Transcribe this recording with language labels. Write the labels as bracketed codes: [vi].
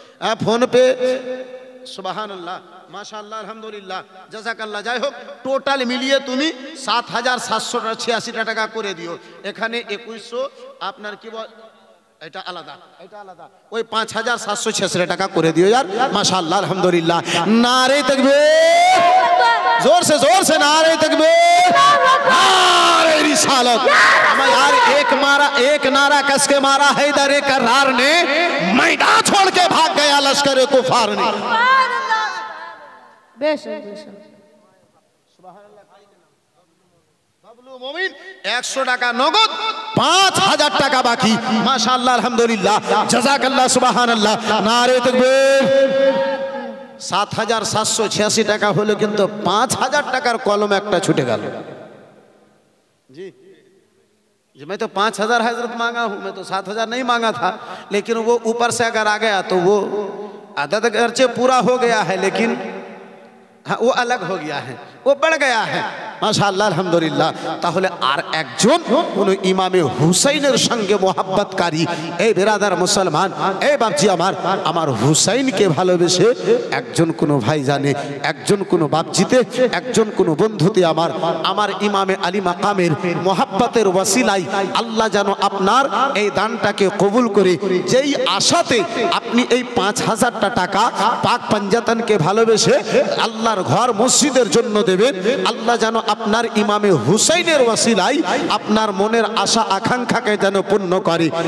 [bn] হ্যাঁ, phone pay, সুবহানাল্লাহ, মাশাআল্লাহ, আলহামদুলিল্লাহ, জাযাকাল্লাহ। যাই হোক, টোটাল মিলিয়ে তুমি 7,786 টাকা করে দিও। এখানে 2100 আপনার কি বল, এটা আলাদা, এটা আলাদা, ওই 5,786 টাকা করে দিও [hi] यार, [bn] माशाअल्लाह, अल्हम्दुलिल्लाह। [hi] नारे तकबीर, जोर से नारे तकबीर, नारे रिसालत। मैं यार एक नारा कस के मारा हैदर करार ने, मैदान छोड़ के भाग गया लश्कर कुफार ने। [bn] বেশ বেশ। বাবলু মুমিন 100 টাকা নগদ, 5000 টাকা বাকি। মাশাআল্লাহ, আলহামদুলিল্লাহ, জাযাকাল্লাহ, সুবহানাল্লাহ, নারে তাকবীর। 7786 টাকা হলো, কিন্তু 5000 টাকার কলম একটা ছুটে গেল। [hi] जी जी, मैं तो 5000 हजरत मांगा हूँ, मैं तो 7000 नहीं मांगा था, लेकिन वो ऊपर से अगर आ गया तो वो आदत खर्चे पूरा हो गया है, लेकिन हाँ वो अलग हो गया है, वो बढ़ गया है। [bn] মাশাআল্লাহ, আলহামদুলিল্লাহ। তাহলে আর একজন কোন ইমামে হুসাইনের সঙ্গে মোহাব্বতকারী, এই বেরাদার মুসলমান, এই বাপজি আমার হুসাইনকে ভালোবেসে একজন কোন ভাই জানে, একজন কোন বাপজিতে, একজন কোন বন্ধুতে আমার ইমামে আলী মাকামের মোহাব্বতের ওয়াসিলায় আল্লাহ যেন আপনার এই দানটাকে কবুল করে, যেই আশাতে আপনি এই 5000 টাকা পাক পাঞ্জাতনকে ভালোবেসে আল্লাহর ঘর মসজিদের জন্য দেবেন, আল্লাহ যেন আপনার ইমামে হুসাইনের ওয়াসিলায় আপনার মনের আশা আকাঙ্ক্ষাকে যেন পূর্ণ করে।